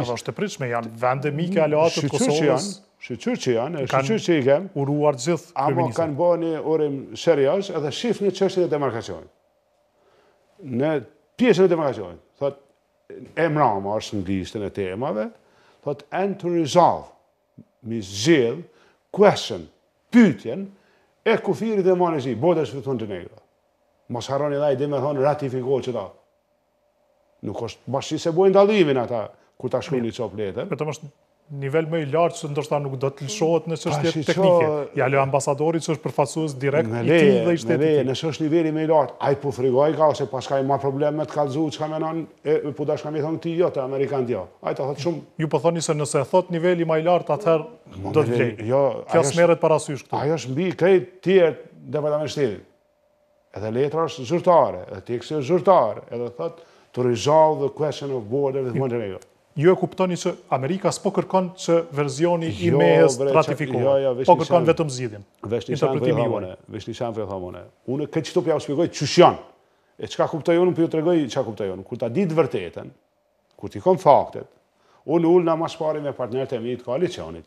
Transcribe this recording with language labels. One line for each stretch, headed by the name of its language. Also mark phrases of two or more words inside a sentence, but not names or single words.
Albanian: Edhe është e pritshme, janë vende mike aleate të Kosovës. Shqyr që janë, shqyr që i kem. Uruar gjithë kryeministët. Amo kanë bërë një urim serioz edhe shifni çështjen e demarkacionit. Në pjesën e demarkacionit, thotë emrama është në listën e temave, thot
English: and to resolve,
Albanian: mi zgjidh, question, pyetjen, e kufirit dhe Mali Zi, bodës të Montenegro. Mos harroni dhe i dhe me thonë ratifikohet që ta. Nuk është bashkë se bojnë dallimin ata, kur ta shkruani copë letër. Vetëm është nivel më i lartë që ndoshta nuk do të lëshohet në çështje teknike. Ja lë ambasadorit që është përfaqësues direkt i tij dhe i shtetit. Nëse është niveli më i lartë, ai po frikoj ka ose paska i ma problem me të kallëzuar çka mënon, po dashka më thonë ti jo te amerikan jo. Ai ta thot shumë. Ju po thoni se nëse thot niveli më i lartë, atëherë do të vlej. Jo, kjo smerret parasysh këtu. Ajo është mbi krejt tjerë departament shtetit. Edhe letra është zyrtare, edhe teksti është zyrtar, edhe thot
English: to resolve the question of border with Montenegro.
Albanian: Ju e kuptoni që Amerika s'po kërkon që verzioni i MES ratifikohet, po kërkon vetëm zgjidhjen. Interpretimi juaj. Vesh një shembull thamone. Unë këtë çto ja u shpjegoj çush janë. E çka kuptoj unë, po ju tregoj çka kuptoj unë. Kur ta di të vërtetën, kur ti kom faktet, unë ulna mas pari me partnerët e mi të koalicionit.